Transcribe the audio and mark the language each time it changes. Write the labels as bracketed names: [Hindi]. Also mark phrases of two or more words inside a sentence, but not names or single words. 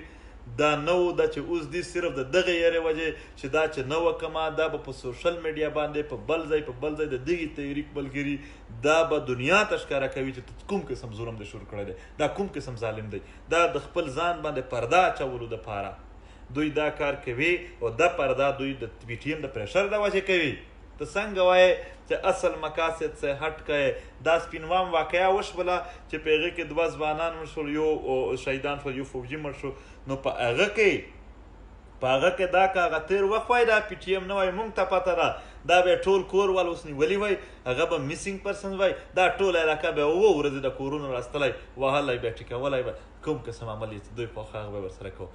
[Pashto] دا نه و، دا چې اوس دي صرف د دغه یارې وجې چې دا چې نه وکمه، دا به په [English] social media [Pashto] باندې په بل ځای د دغې تحریک ملګري دا به دنیا ته ښکاره کوي چې کوم قسم ظلم دی شروع کړی دی، دا کوم قسم ظالم دی. دا د خپل ځان باندې پرده اچولو دپاره دوی دا کار کوي، او دا پرده دوی د پی ټي ایم د پریشر د وجې کوي. ته څنګه وایې چې [Urdu] اصل مقاصد سے ہٹ گئے. [Pashto] دا سپینوام واقعه وشوله چې په هغې کې 2 ځوانان مړ شول، یو شهیدان شول، یو فوجي مړ شو. نو په هغه کې دا که هغه تېر وخت وای، دا پی ټي ایم نه وای، مونږ ته پته ده، دا به ټول کور ول اوس نیولي وای، هغه به [English] missing person [Pashto] وای، دا ټول علاقه به 2 ورځې د کورونو راستلی وهلی به ټیکولی به کوم قسم عمل یې چې دوی خوښ هغه به ورسره کوو.